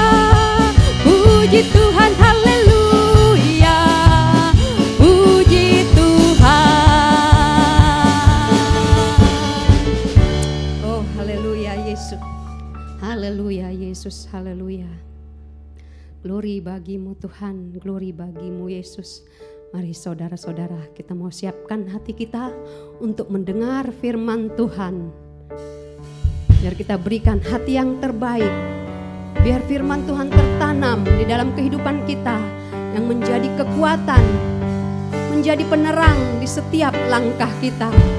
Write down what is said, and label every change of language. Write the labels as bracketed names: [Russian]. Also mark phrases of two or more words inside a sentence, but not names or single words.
[Indonesian] Puji Tuhan, haleluya. Puji Tuhan. Oh, haleluya Yesus. Haleluya Yesus, haleluya. Glory bagimu Tuhan, glory bagimu Yesus. Mari saudara-saudara, kita mau siapkan hati kita untuk mendengar firman Tuhan. Biar kita berikan hati yang terbaik. Biar firman Tuhan tertanam di dalam kehidupan kita, yang menjadi kekuatan, menjadi penerang di setiap langkah kita.